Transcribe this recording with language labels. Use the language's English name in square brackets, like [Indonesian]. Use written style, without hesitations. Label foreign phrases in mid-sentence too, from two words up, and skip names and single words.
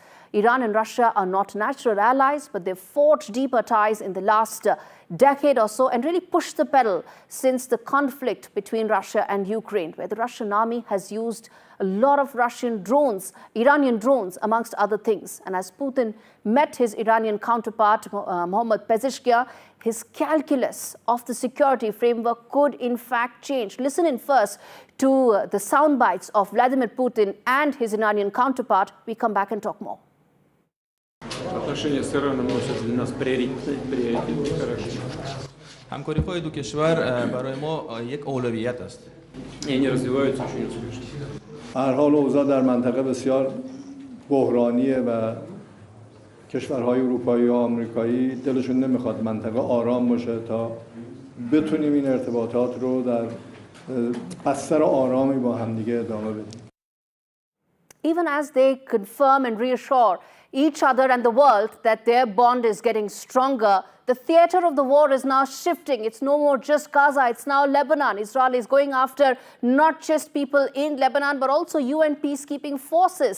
[English] Iran and Russia are not natural allies, but they've forged deeper ties in the last decade or so and really pushed the pedal since the conflict between Russia and Ukraine, where the Russian army has used a lot of Russian drones, Iranian drones, amongst other things. And as Putin met his Iranian counterpart, Mohammad Pezeshkian, his calculus of the security framework could in fact change. Listen in first to the sound bites of Vladimir Putin and his Iranian counterpart. We come back and talk more. [Russian] отношения с Ираном носят для нас приоритетный характер. [Persian] همکاری‌های دو کشور برای ما یک اولویت است. [Russian] И они развиваются очень успешно. [Persian] هر حال اوضاع در منطقه بسیار بحرانیه و کشورهای اروپایی و آمریکایی دلشون نمیخواد منطقه آرام باشه تا بتونیم این ارتباطات رو در بستر آرامی با همدیگه ادامه بدیم. [English] Even as they confirm and reassure each other and the world that their bond is getting stronger, the theater of the war is now shifting. It's no more just Gaza, it's now Lebanon. Israel is going after not just people in Lebanon, but also UN peacekeeping forces.